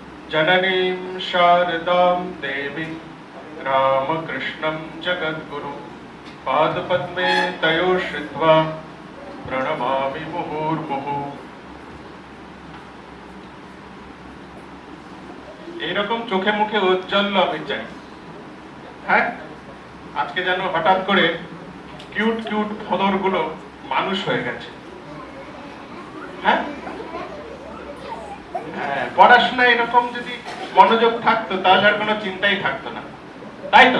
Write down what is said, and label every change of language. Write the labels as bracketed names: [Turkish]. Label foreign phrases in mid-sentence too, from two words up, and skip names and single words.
[Sanskrit] जननीं शारदां देवी रामकृष्णं जगद्गुरु पादपद्मे तयो श्रित्वा प्रणमामि मुहुर्मुहु। [Bangla] এইরকম চোখে মুখে উজ্জ্বল আমি চাই। হ্যাঁ, আজকে যেন হঠাৎ করে কিউট কিউট ফদরগুলো মানুষ হয়ে গেছে। হ্যাঁ, পড়াশোনায় এরকম যদি মনোযোগ থাকতো তাহলে আর কোনো চিন্তাই থাকতো না, তাই তো?